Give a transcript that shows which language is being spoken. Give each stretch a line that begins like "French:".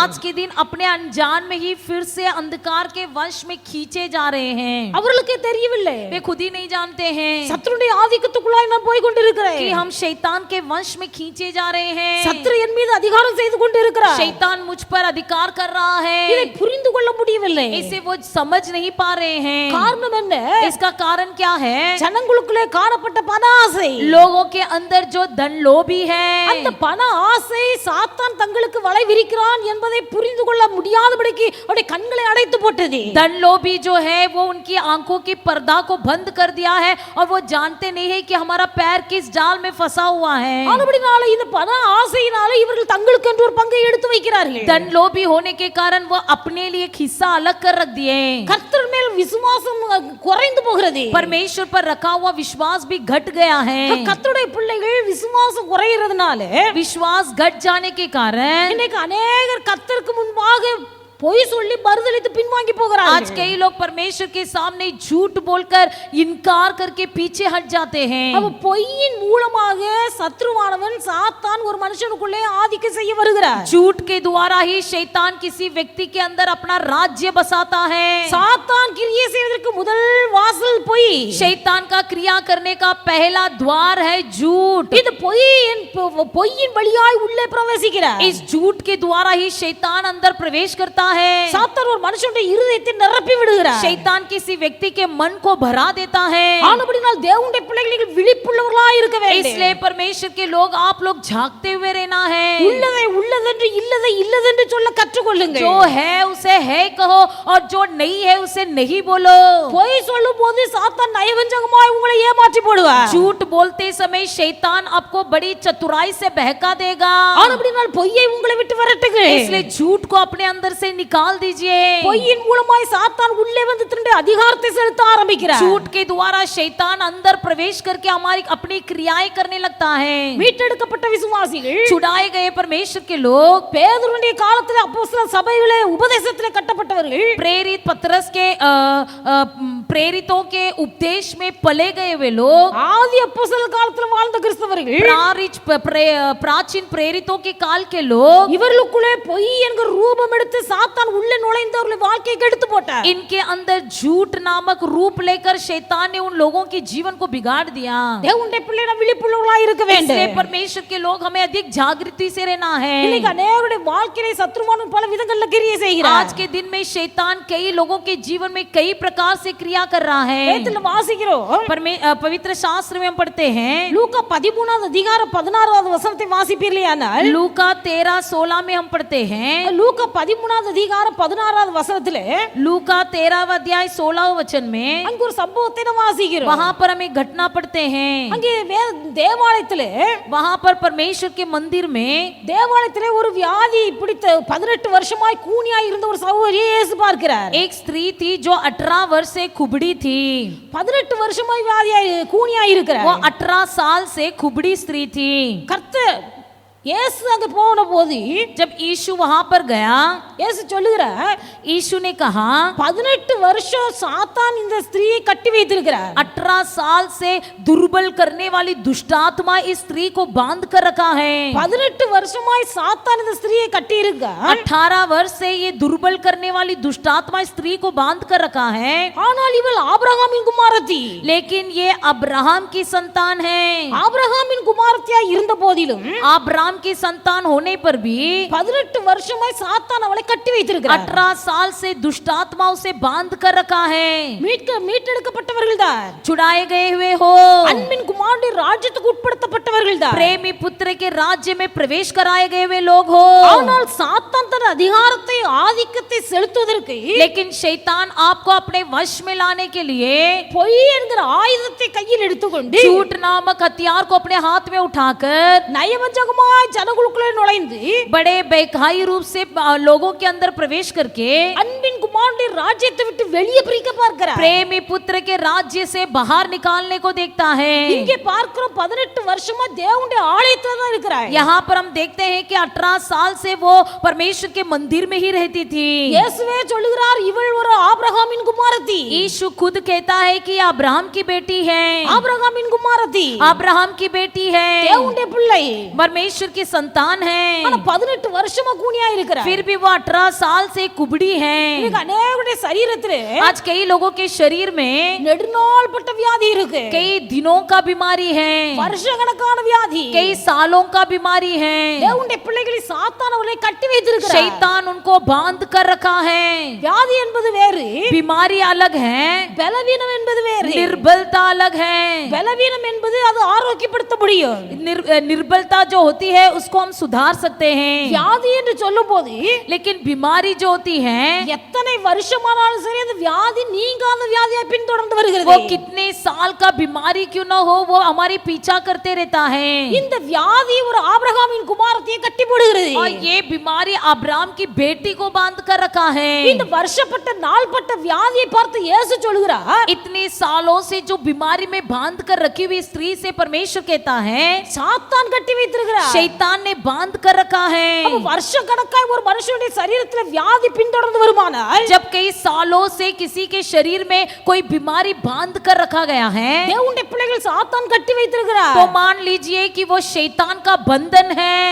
Hindi: आज के दिन अपने अनजान में ही फिर से अंधकार के वश में खींचे जा रहे हैं,
Tamil: அவர்களுக்கே தெரியவில்லை,
Hindi: वे खुद ही नहीं जानते हैं
Tamil: சத்துருடைய ஆதிக்கத்துக்குள்ளாய் நான் போய் கொண்டிருக்கிறேன்,
Hindi: कि हम शैतान के वश में खींचे जा रहे हैं,
Tamil: சத்துரு என் மீது அதிகாரம் செய்து கொண்டிருக்கிறார்,
Hindi: शैतान मुझ पर अधिकार कर रहा
Tamil: இதை
Hindi: है,
Tamil: புரிந்து கொள்ள முடியவில்லை.
Hindi: इसे वो समझ नहीं पा रहे हैं।
Tamil: காரணம் என்ன?
Hindi: इसका कारण क्या है?
Tamil: ஜனங்களுக்குள்ளே காணப்பட்ட பண ஆசை,
Hindi: लोगों के अंदर जो धन लोभी है,
Tamil: அந்த பண ஆசை சாத்தான் தங்களுக்கு வலை விரிக்கிறான் என்பதை புரிந்து கொள்ள முடியாதபடிக்கு அவருடைய கண்களை அடைத்து போட்டது.
Hindi: धन लोभी जो है वो उनकी आंखों की पर्दा को बंद कर दिया है और वो जानते नहीं है कि हमारा पैर किस जाल में फंसा हुआ है।
Tamil: ஆனபடினால இந்த பண ஆசையினால இவர்கள் தங்களுக்கு என்று ஒரு பங்கை எடுத்து வைக்கிறார்கள்.
Hindi: धन लोभी होने के कारण वो अपने लिए एक हिस्सा अलग कर रख दिए।
Tamil: கர்த்தர் மேல் விசுவாசம் குறைந்து போகிறது.
Hindi: परमेश्वर पर रखा हुआ विश्वास भी घट गया है।
Tamil: கர்த்தருடைய பிள்ளைகள் விசுவாசம் குறையிறதுனால
Hindi: विश्वास घट जाने के कारण
Tamil: இன்னைக்கு अनेகர் கர்த்தருக்கு முன்பாக பொய் சொல்லி மறுதலித்து பின்வாங்கி போகிறார்கள்.
Hindi: आज कई लोग परमेश्वर के सामने झूठ बोलकर इनकार करके पीछे हट जाते हैं।
Tamil: அவ பொய்யின் மூலமாக சத்ருவானவன் சாத்தான் ஒரு மனுஷனுக்குள்ளே ஆதிக்கம் செய்ய வருகிறார்.
Hindi: झूठ के द्वारा ही शैतान किसी व्यक्ति के अंदर अपना राज्य बसाता है।
Tamil: சாத்தான் கிரியை செய்வதற்கு முதல் வாசல் பொய்.
Hindi: शैतान का क्रिया करने का पहला द्वार है झूठ।
Tamil: இது பொய்யின் வழியாய் உள்ளே பிரவேசிக்கிறார்.
Hindi: इस झूठ के द्वारा ही शैतान अंदर प्रवेश करता है।
Tamil: சாத்தான் ஒரு மனுஷனுடைய இருதயத்தை நிரப்பி விடுகிறார்.
Hindi: शैतान किसी व्यक्ति के मन को भरा देता है।
Tamil: ஆனபடியால் தேவனுடைய பிள்ளைகள் விழிப்புள்ளவர்களாய் இருக்க வேண்டும்.
Hindi: इसलिए परमेश्वर के लोग आप लोग झांकते हुए रहना है।
Tamil: உள்ளதை உள்ளதென்று இல்லதை இல்லதென்று சொல்ல கற்றுக்கொள்ளுங்கள்.
Hindi: जो है उसे है कहो और जो नहीं है उसे नहीं बोलो।
Tamil: பொய் சொல்லும்போது சாத்தான் நயவஞ்சகமாய் உங்களை ஏமாற்றி போடுவார்.
Hindi: झूठ बोलते समय शैतान आपको बड़ी चतुराई से बहका देगा।
Tamil: ஆனபடியால் பொய்யை உங்களை விட்டு விரட்டுங்கள்.
Hindi: इसलिए झूठ को अपने अंदर से निकाल दीजिए।
Tamil: பொய்யின் மூலமாய் சாத்தான் உள்ளே வந்து தன்னுடைய அதிகாரத்தை செலுத்த ஆரம்பிக்கிறார்.
Hindi: झूठ के द्वारा शैतान अंदर प्रवेश करके हमारी अपनी क्रियाएं करने लगता है।
Tamil: மீட்டெடுக்கப்பட்ட விசுவாசிகள்,
Hindi: छुड़ाए गए परमेश्वर के लोग,
Tamil: பேதுருடைய காலத்திலே அப்போஸ்தலர் சபையிலே உபதேசத்திலே கட்டப்பட்டவர்கள்,
Hindi: प्रेरित पतरस के प्रेरितों के उपदेश में पले गए वे लोग,
Tamil: ஆதி அப்போஸ்தலர் காலத்திலே வாழ்ந்த கிறிஸ்தவர்கள்,
Hindi: प्राचीन प्रेरितों के काल के लोग,
Tamil: இவர்களுக்குள்ளே பொய் என்கிற ரூபம் எடுத்து சாத்தான் உள்ளே நுழைந்து அவர்களுடைய வாழ்க்கையை கெடுத்து போட்டார்.
Hindi: इनके अंदर झूठ नामक रूप लेकर शैतान ने उन लोगों के जीवन को बिगाड़ दिया।
Tamil: தேவனுடைய பிள்ளைகள் விழிப்புள்ளவர்களாய் இருக்க வேண்டும்.
Hindi: इसलिए परमेश्वर के लोग हमें अधिक जागृति से रहना है।
Tamil: இன்னைக்கு अनेகருடைய வாழ்க்கையிலே சத்ருவானவன் பல விதங்கள்ல கிரியை செய்கிறார்.
Hindi: आज के दिन में शैतान कई लोगों के जीवन में कई प्रकार से क्रिया कर रहा है।
Tamil: வேதத்துல வாசிக்கிறோம்,
Hindi: पवित्र शास्त्र में हम पढ़ते हैं,
Tamil: லூக்கா 13வது அதிகாரம் 16வது வசனத்தை வாசிப்பீர்களேயானால்,
Hindi: लूका 13:16 में हम पढ़ते हैं,
Tamil: லூக்கா 13வது அதிகாரம் 16வது வசனத்திலே
Hindi: लूका 13 अध्याय 16 वचन में
Tamil: அங்க ஒரு சம்பவத்தை நாம் வாசிக்கிறோம்.
Hindi: वहां पर हम एक घटना पढ़ते हैं।
Tamil: அங்கே தேவாலயத்திலே
Hindi: वहां पर परमेश्वर के मंदिर में
Tamil: தேவாலயத்திலே ஒரு வியாதி பிடித்த 18 வருஷமாய் கூனியாய் இருந்த ஒரு சகோதரியை இயேசு பார்க்கிறார்.
Hindi: एक स्त्री थी जो 18 वर्ष से कुबड़ी थी।
Tamil: 18 வருஷமாய் வியாதியாய் கூனியாய் இருக்கிறார்.
Hindi: वो 18 साल से कुबड़ी स्त्री थी।
Tamil: கர்த்தர் இயேசு அங்க போன போது,
Hindi: जब यीशु वहां पर गया,
Tamil: இயேசு சொல்லுகிறார்,
Hindi: यीशु ने कहा
Tamil: 18 வருஷம் சாத்தான் இந்த ஸ்திரீயை கட்டி வைத்திருக்கிறார்.
Hindi: 18 साल से दुर्बल करने वाली दुष्टात्मा इस स्त्री को बांध कर रखा है।
Tamil: 18 வருஷமாய் சாத்தான் இந்த ஸ்திரீயை கட்டி இருக்கா.
Hindi: 18 वर्ष से ये दुर्बल करने वाली दुष्टात्मा इस स्त्री को बांध कर रखा है।
Tamil: ஆனால் இவள் ஆபிரகாமின் குமாரத்தி,
Hindi: लेकिन ये अब्राहम की संतान है।
Tamil: ஆபிரகாமின் குமாரத்தியாய் இருந்த போதிலும்
Hindi: अब्राहम की संतान होने पर भी
Tamil: 18 வருஷமாய் சாத்தான் அவளை கட்டி வைத்திருக்கிறார்.
Hindi: 18 साल से दुष्टात्मा उसे बांध कर रखा है।
Tamil: மீட்டெடுக்கப்பட்டவர்கள் தான்,
Hindi: छुड़ाए गए हुए हो,
Tamil: அன்பின் குமாரனுடைய ராஜ்யத்துக்கு உட்படுத்தப்பட்டவர்கள் தான்,
Hindi: प्रेमी पुत्र के राज्य में प्रवेश कराए गए हुए लोग हो।
Tamil: ஆனால் சாத்தான் தன் அதிகாரத்தை ஆதிக்கத்தை செலுத்துவதற்கு,
Hindi: लेकिन शैतान आपको अपने वश में लाने के लिए
Tamil: பொய் என்கிற ஆயுதத்தை கையில் எடுத்துக்கொண்டு
Hindi: झूठ नामक हथियार को अपने हाथ में उठाकर
Tamil: நயவஞ்சகமாய் ஜனங்களுக்குள்ளே நுழைந்து
Hindi: बड़े बेखाई रूप से लोगों के अंदर प्रवेश करके
Tamil: அன்பின் குமாரன் குமாரனுடைய ராஜ்யத்தை விட்டு வெளியே பிரிக்க பார்க்கிறார்.
Hindi: प्रेमी पुत्र के राज्य से बाहर निकालने को देखता है.
Tamil: இங்கே பார்க்கிறோம் 18 வருஷமா தேவனுடைய ஆலயத்துல தான் இருக்கிறார்.
Hindi: यहाँ पर हम देखते हैं कि 18 साल से वो परमेश्वर के मंदिर में ही रहती थी.
Tamil: இயேசுவே சொல்லுகிறார் இவள் ஒரு ஆபிரகாமின் குமாரத்தி.
Hindi: यीशु खुद कहता है कि अब्राहम की बेटी है.
Tamil: ஆபிரகாமின் குமாரத்தி.
Hindi: अब्राहम की बेटी है.
Tamil: தேவனுடைய பிள்ளை.
Hindi: परमेश्वर की संतान है.
Tamil: ஆனா 18 வருஷமா கூனியா இருக்கிறார்.
Hindi: फिर भी वो 18 साल से कुबड़ी है.
Tamil: இன்னைக்கு अनेकருடைய சரீரத்திலே
Hindi: आज कई लोगों के शरीर में
Tamil: நெடுநாள்பட்ட வியாதி இருக்கு.
Hindi: कई दिनों का बीमारी है.
Tamil: வருஷக்கணக்கான வியாதி.
Hindi: कई सालों का बीमारी है.
Tamil: தேவனுடைய பிள்ளைகளை சாத்தான் அவர்களை கட்டி வைத்திருக்கிறார்.
Hindi: शैतान उनको बांध कर रखा है.
Tamil: வியாதி என்பது வேறு,
Hindi: बीमारी अलग है,
Tamil: பலவீனம் என்பது வேறு.
Hindi: निर्बलता अलग है.
Tamil: பலவீனம் என்பது அது ஆரோக்கியப்படுத்த முடியும்.
Hindi: निर्बलता जो होती है उसको हम सुधार सकते हैं.
Tamil: வியாதி என்று சொல்லும்போது
Hindi: लेकिन बीमारी जो होती है
Tamil: எத்தனை வருஷமானாலும் சரி அந்த வியாதி நீங்காத வியாதியா பின்தொடர்ந்து
Hindi: वो
Tamil: வருகிறது.
Hindi: कितने साल का बीमारी क्यों ना हो वो हमारी पीछा करते रहता है.
Tamil: இந்த வியாதி ஒரு ஆபிரகாமின் குமாரத்தியை கட்டி போடுகிறது.
Hindi: और ये बीमारी अब्राहम की बेटी को बांध कर रखा है.
Tamil: இந்த வருஷப்பட்ட நாள்பட்ட வியாதியை பார்த்து இயேசு சொல்கிறார்
Hindi: इतने सालों से जो बीमारी में बांध कर रखी हुई स्त्री से परमेश्वर कहता है
Tamil: சாத்தான் கட்டி வைத்திருக்கிறார்.
Hindi: शैतान ने बांध कर रखा है.
Tamil: அப்ப வருஷக்கணக்காய் ஒரு மனுஷனுடைய சரீரத்தில் வியாதி பின்தொடர்ந்து வருமானால்
Hindi: जब कई सालों से किसी के शरीर में कोई बीमारी बांध कर रखा गया है
Tamil: தேவனுடைய பிள்ளைகள் சாத்தான் கட்டி வைத்திருக்கிறார்.
Hindi: तो मान लीजिए कि वो शैतान का बंधन है.